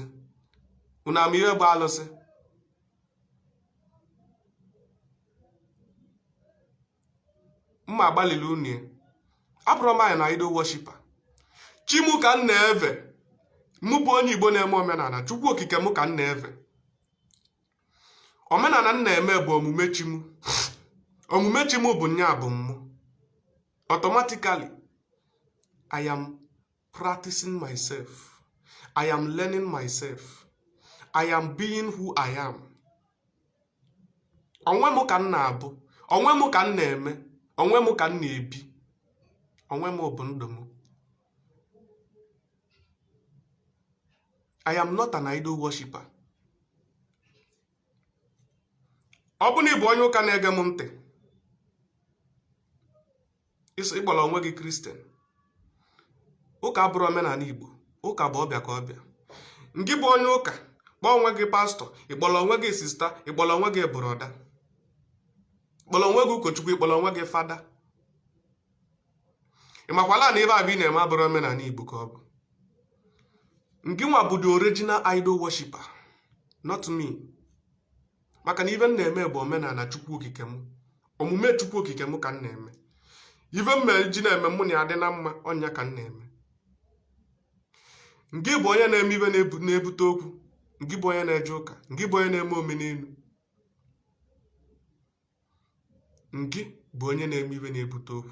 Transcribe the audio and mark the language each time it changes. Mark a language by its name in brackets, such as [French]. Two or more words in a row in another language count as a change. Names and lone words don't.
[Igbo] Unu ama ihe bụ alụsị? Mma agbalịla unu ya. Abụrụ m anyị na [English] idol worshiper. [Igbo] Chi mụ ka m na-eve. Mụ bụ onye Igbo na-eme omenala, chukwu okike mụ ka m na-eve. Omenala m na-eme bụ omume chi mụ. Omume chi mụ bụ nya bụ mmụ. [English] Automatically, I am practicing myself. I am learning myself. I am being who I am. [Igbo] Onwe mụ ka m na-abụ, onwe mụ ka m na-eme, onwe mụ ka m na-ebi, onwe mụ bụ ndụ mụ. [English] I am not an idol worshiper. [Igbo] Ọ bụ na ị bụ onye ụka na-ege m ntị, ịkpọrọ onwe gị Christian. Ụka abụrụ omenala Igbo, ụka bụ ọbịa ka ọbịa. Ngị bụ onye ụka, kpọọ onwe gị pastọ, ịkpọrọ onwe gị sista, ịkpọrọ onwe gị broda, ịkpọrọ onwe gị ụkọchukwu, ịkpọrọ onwe gị fada. Ị makwala na ebe a bụ ị na-eme abụrụ omenala Igbo ka ọ bụ. Ngị nwa bụ [English] the original idol worshiper, not me. [Igbo] Maka na ibe m na-eme bụ omenala chukwu okike m, omume chukwu okike m ka m na-eme. Ibe m mere ji na-eme mụ na ya dị na mma, ọnya ka m na-eme. Ngị bụ onye na-eme ibe na-ebute okwu, ngị bụ onye na-eje ụka, ngị bụ onye na-eme omenelu, ngị bụ onye na-eme ibe na-ebute okwu.